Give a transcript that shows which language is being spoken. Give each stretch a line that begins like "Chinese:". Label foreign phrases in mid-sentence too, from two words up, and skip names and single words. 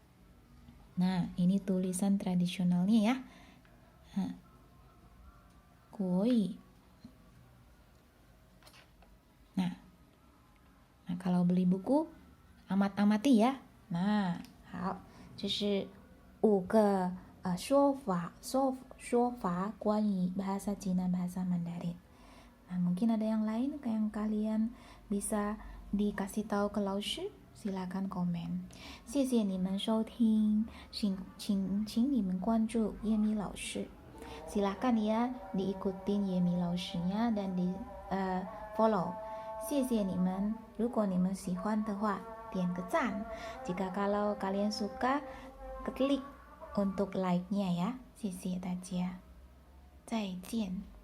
Indonesian: Nah, ini tulisan tradisionalnya ya.
Chinese: 可以.
Indonesian: Nah, kalau beli buku amati ya. Nah,
Chinese: 好，这是5个说法关于
Indonesian: bahasa Cina bahasa Mandarin. Nah, mungkin ada yang lain yang kalian bisa dikasih tahu ke 老师, silakan komen.
Chinese: 谢谢你们收听，请你们关注叶米老师.
Indonesian: Silakan ya diikutin Yemi 老师 nya dan di follow.
Chinese: 谢谢你们，如果你们喜欢的话，点个赞.
Indonesian: Jika kalau kalian suka, klik untuk like-nya ya.
Chinese: 谢谢大家，再见。